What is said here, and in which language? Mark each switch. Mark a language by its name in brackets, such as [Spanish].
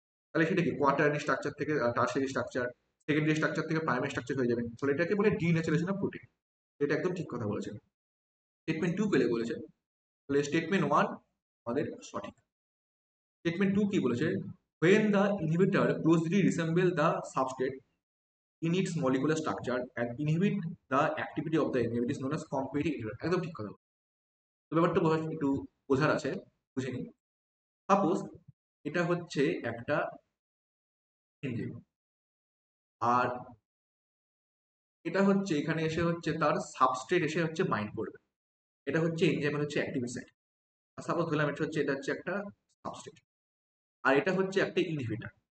[Bangla] তাহলে সেটা কি কোয়াটারনারি স্ট্রাকচার থেকে টারশিয়ারি স্ট্রাকচার, সেকেন্ডারি স্ট্রাকচার থেকে প্রাইমারি স্ট্রাকচার হয়ে যাবে। ফলে এটাকে বলে ডিন্যাচারেশন অফ প্রোটিন। এটা একদম ঠিক কথা বলেছেন। স্টেটমেন্ট টু পেলে বলেছে, তাহলে স্টেটমেন্ট ওয়ান আমাদের সঠিক। [English] statement two [Bangla] কি বলেছে, [English] when the inhibitor closely resemble the substrate in its molecular structure and inhibit the activity of the enzyme, it is known as competitive inhibitor। [Bangla] একদম ঠিক কথা। তো ব্যাপারটা একটু বোঝার আছে, বুঝে নিই। সাপোজ এটা হচ্ছে একটা এনজাইম, আর এটা হচ্ছে এখানে এসে হচ্ছে তার সাবস্ট্রেট এসে হচ্ছে বাইন্ড করবে। এটা হচ্ছে এনজাইমের হচ্ছে অ্যাক্টিভ সাইট। আর সাপোজ ধরলাম এটা হচ্ছে একটা সাবস্ট্রেট, আর এটা হচ্ছে একটা ইনহিবিটর।